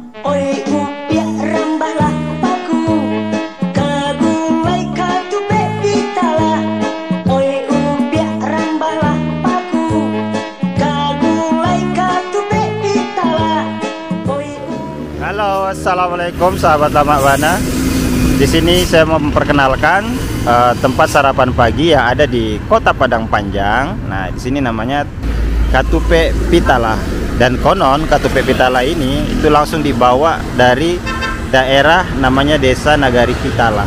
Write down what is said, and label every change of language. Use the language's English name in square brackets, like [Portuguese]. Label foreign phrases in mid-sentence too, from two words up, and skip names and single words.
[Minangkabau] Oi upia rambahlah paku kagulai katupe pitala. Oi upia rambahlah paku kagulai katupe pitala. [Indonesian] Halo, assalamualaikum sahabat Lamak Buana. Di sini saya mau memperkenalkan tempat sarapan pagi yang ada di Kota Padang Panjang. Nah, di sini namanya Katupe Pitala. Dan konon Katupe Pitala ini itu langsung dibawa dari daerah namanya Desa Nagari Pitala.